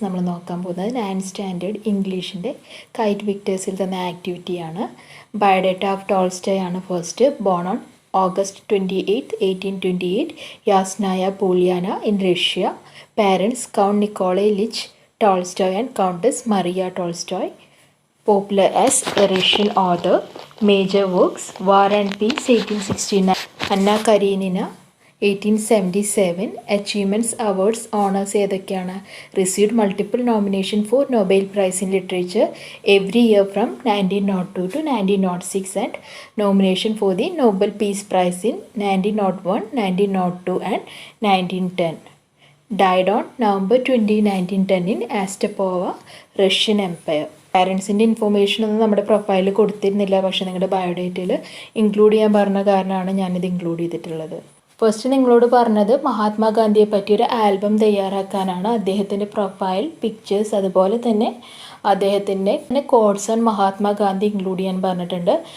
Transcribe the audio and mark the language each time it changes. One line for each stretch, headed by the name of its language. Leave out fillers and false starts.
Malayalam: നമ്മൾ നോക്കാൻ പോകുന്നത് 9th സ്റ്റാൻഡേർഡ് ഇംഗ്ലീഷിൻ്റെ കൈറ്റ് വിക്ടേഴ്സിൽ തന്ന ആക്ടിവിറ്റിയാണ്. ബയോഡേറ്റ ഓഫ് ടോൾസ്റ്റോയ് ആണ് first.
English: Born on August 28, 1828, Yasnaya Polyana in Russia. Parents Count Nikolai Lich Tolstoy and Countess Maria Tolstoy. Popular as a Russian author. Major works: War and Peace 1869, Anna Karenina 1877. Achievements, awards, honors
Malayalam: ഏതൊക്കെയാണ്?
English: Received multiple nomination for Nobel Prize in Literature every year from 1902 to 1906 and nomination for the Nobel Peace Prize in 1901, 1902 and 1910. Died on November 20, 1910 in Astapova, Russian Empire.
Malayalam: പാരൻസിൻ്റെ information ഒന്നും നമ്മുടെ പ്രൊഫൈലിൽ കൊടുത്തിരുന്നില്ല, പക്ഷേ നിങ്ങളുടെ ബയോഡേറ്റയിൽ include ചെയ്യാൻ പറഞ്ഞ കാരണമാണ് ഞാനിത് ഇൻക്ലൂഡ് ചെയ്തിട്ടുള്ളത്. ഫസ്റ്റ് നിങ്ങളോട് പറഞ്ഞത് മഹാത്മാഗാന്ധിയെ പറ്റിയൊരു ആൽബം തയ്യാറാക്കാനാണ്. അദ്ദേഹത്തിൻ്റെ പ്രൊഫൈൽ, പിക്ചേഴ്സ്, അതുപോലെ തന്നെ അദ്ദേഹത്തിൻ്റെ കോട്സ് ഓൺ മഹാത്മാഗാന്ധി ഇൻക്ലൂഡ് ചെയ്യാൻ പറഞ്ഞിട്ടുണ്ട്.